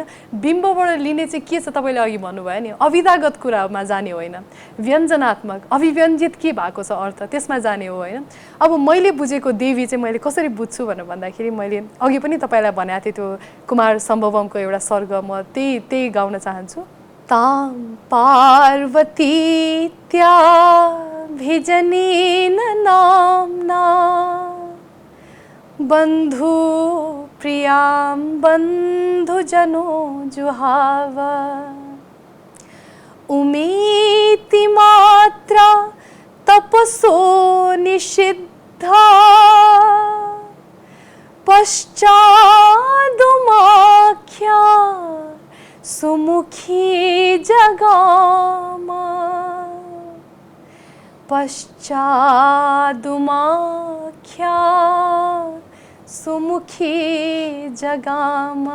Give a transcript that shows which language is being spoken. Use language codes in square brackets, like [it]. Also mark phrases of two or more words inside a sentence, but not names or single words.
[ne] बिम्बबाट लिने चाहिँ के छ तपाईँले अघि भन्नुभयो नि, अविधागत कुरामा जाने होइन, व्यञ्जनात्मक अभिव्यञ्जित के भएको छ अर्थ त्यसमा जाने हो होइन। अब मैले बुझेको देवी चाहिँ मैले कसरी बुझ्छु भनेर भन्दाखेरि मैले अघि पनि तपाईँलाई भनेको थिएँ त्यो कुमार सम्भवमको एउटा सर्ग, म त्यही गाउन चाहन्छु। [sa] ताम पार्वती त्या भिजनी नाम्ना बन्धु प्रियां बन्धुजनो जुहाव उमेति मात्रा तपसो निषिद्धा पश्चादुमाख्या सुमुखी जगामा पश्चादुमाख्या सुमुखी जगामा।